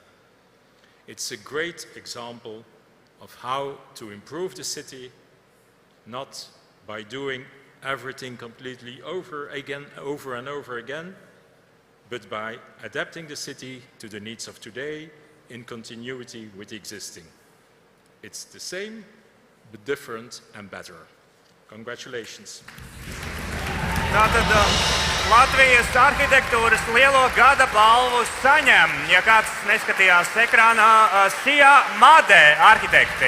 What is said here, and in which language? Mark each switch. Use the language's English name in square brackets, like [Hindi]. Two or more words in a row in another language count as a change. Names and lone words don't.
[English] It's a great example of how to improve the city, not by doing everything completely over and over again, but by adapting the city to the needs of today in continuity with the existing. It's the same, but different and better. Congratulations. [Latvian] Tātad Latvijas Arhitektūras lielo gada balvu saņem, ja kāds neskatījās ekrānā, Sijā Madē arhitekti.